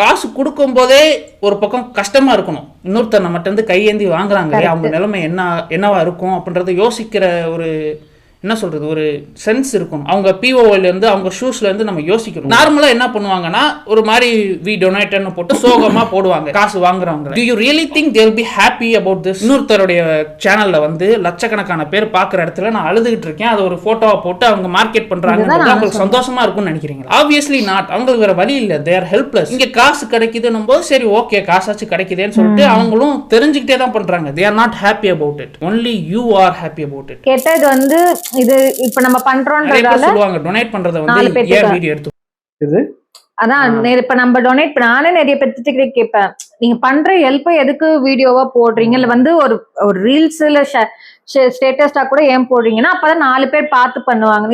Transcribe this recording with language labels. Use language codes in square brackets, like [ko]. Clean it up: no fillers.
[ta] காசு கொடுக்கும் போதே ஒரு பக்கம் கஷ்டமா இருக்கணும், இன்னொருத்தர் நம்மகிட்ட வந்து கையேந்தி வாங்குறாங்க, அவங்க நிலைமை என்னவா இருக்கும் அப்படின்றத யோசிக்கிற ஒரு என்ன சொல்றது, ஒரு சென்ஸ் இருக்கும். அவங்க பிஓல இருந்து அவங்க ஷூஸ்ல இருந்து நம்ம யோசிக்கணும். நார்மலா என்ன பண்ணுவாங்கன்னா ஒரு மாதிரி வி டொனேட்னு போட்டு சோகமா போடுவாங்க காசு வாங்குறவங்க. [en] Do you really think they'll be happy about this? [ta] இன்னொருத்தருடைய சேனல்ல வந்து லட்சக்கணக்கான பேர் பாக்குற இடத்துல நான் அழுதுகிட்டு இருக்கேன், அது ஒரு போட்டோவா போட்டு அவங்க மார்க்கெட் பண்றாங்க, அவங்களுக்கு சந்தோஷமா இருக்கும்னு நினைக்கிறீங்களா? [en] Obviously not. [ta] அவங்களுக்கு வேற வழி இல்ல, [en] they are helpless. [ta] இங்க காசு கிடைக்குதுன்னும் போது சரி ஓகே காசாச்சு கிடைக்குதேன்னு சொல்லிட்டு அவங்களும் தெரிஞ்சுக்கிட்டே தான் பண்றாங்க. [en] they are not happy about it, only you are happy about it. [ta] கேட்டது வந்து இது இப்ப நம்ம பண்றோம்ன்றதால சொல்லுவாங்க டொனேட் பண்றத வந்து ஏன் வீடியோ எடுத்து இது அதான் இப்ப நம்ம டொனேட் நானே நிறைய பேர்த்துக்கிட்ட கேட்பேன், நீங்க பண்ற ஹெல்ப் எதுக்கு வீடியோவா போடுறீங்க, இல்ல வந்து ஒரு ரீல்ஸ்ல ஸ்டேட்டஸ்டா கூட ஏன் போடுறீங்கன்னா அப்பதான் 4 பேர் பார்த்து பண்ணுவாங்க.